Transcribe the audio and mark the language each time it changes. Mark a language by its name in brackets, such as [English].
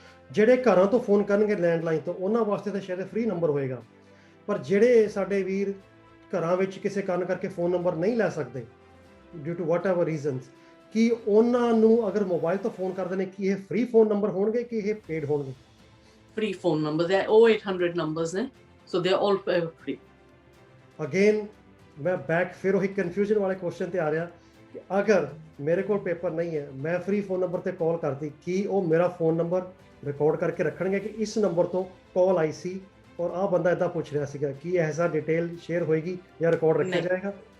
[Punjabi] ਜਿਹੜੇ ਘਰਾਂ ਤੋਂ ਫੋਨ ਕਰਨਗੇ ਲੈਂਡਲਾਈਨ ਤੋਂ, ਉਹਨਾਂ ਵਾਸਤੇ ਤਾਂ ਸ਼ਾਇਦ ਫ੍ਰੀ ਨੰਬਰ ਹੋਏਗਾ, ਪਰ ਜਿਹੜੇ ਸਾਡੇ ਵੀਰ ਘਰਾਂ ਵਿੱਚ ਕਿਸੇ ਕਾਰਨ ਕਰਕੇ ਫੋਨ ਨੰਬਰ ਨਹੀਂ ਲੈ ਸਕਦੇ [English] due to whatever reasons, [Punjabi] ਕੀ ਉਹਨਾਂ ਨੂੰ ਅਗਰ ਮੋਬਾਈਲ ਤੋਂ ਫੋਨ ਕਰਦੇ ਨੇ ਕੀ ਇਹ ਫ੍ਰੀ ਫੋਨ ਨੰਬਰ ਹੋਣਗੇ ਕਿ ਇਹ ਪੇਡ ਹੋਣਗੇ? [English] Free phone numbers, there are 0800 numbers ne, so they are all free. Again [Hindi] मैं बैक फिर वही कन्फ्यूजन वाले क्वेश्चन [Punjabi] ਤੇ ਆ ਰਿਹਾ ਕਿ ਅਗਰ ਮੇਰੇ ਕੋਲ ਪੇਪਰ ਨਹੀਂ ਹੈ, ਮੈਂ ਫ੍ਰੀ ਫੋਨ ਨੰਬਰ ਤੇ ਕਾਲ ਕਰਦੀ, ਕੀ ਉਹ ਮੇਰਾ ਫੋਨ ਨੰਬਰ ਰਿਕਾਰਡ ਕਰਕੇ ਰੱਖਣਗੇ ਕਿ ਇਸ ਨੰਬਰ ਤੋਂ ਕਾਲ ਆਈ ਸੀ ਔਰ ਆਹ ਬੰਦਾ ਇਦਾਂ ਪੁੱਛ ਰਿਹਾ ਸੀਗਾ, ਕੀ ਐਸਾ ਡਿਟੇਲ ਸ਼ੇਅਰ ਹੋਏਗੀ ਜਾਂ ਰਿਕਾਰਡ ਰੱਖਿਆ ਜਾਏਗਾ?